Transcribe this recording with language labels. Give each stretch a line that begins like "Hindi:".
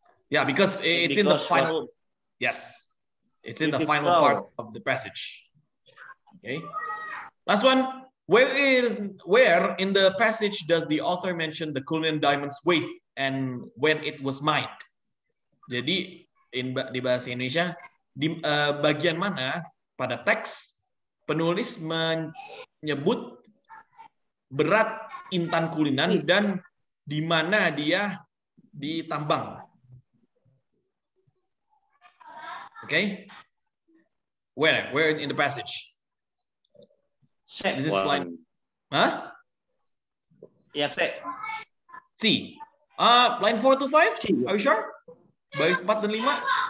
English: Yeah, because it's in the final. Yes. It's in the final part of the passage. Okay. Last one. Where in the passage does the author mention the Cullinan diamond's weight and when it was mined?
Indonesian: Jadi di bahasa Indonesia di bagian mana pada teks penulis menyebut berat intan Cullinan dan di mana dia ditambang?
English: Okay, where in the passage? This is line. Huh? Yeah, C. Line 4 to 5? C. Are you sure?
Indonesian: Baris 4 dan 5?